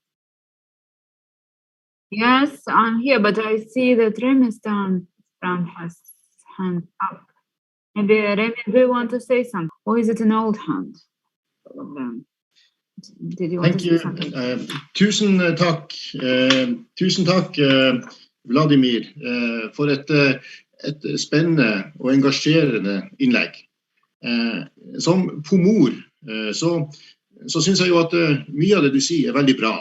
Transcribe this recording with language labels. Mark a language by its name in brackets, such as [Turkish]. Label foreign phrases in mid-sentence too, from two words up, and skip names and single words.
[English] Yes, I'm here, but I see that Remy Stan has hand up. Maybe Remy, do you want to say something? Or is it an old hand? Did you want Thank to you. say something? [Norwegian] Tusen takk, Vladimir, for et spennende og engasjerende innlegg. Som pomor så synes jeg jo at mye av det du sier er veldig bra.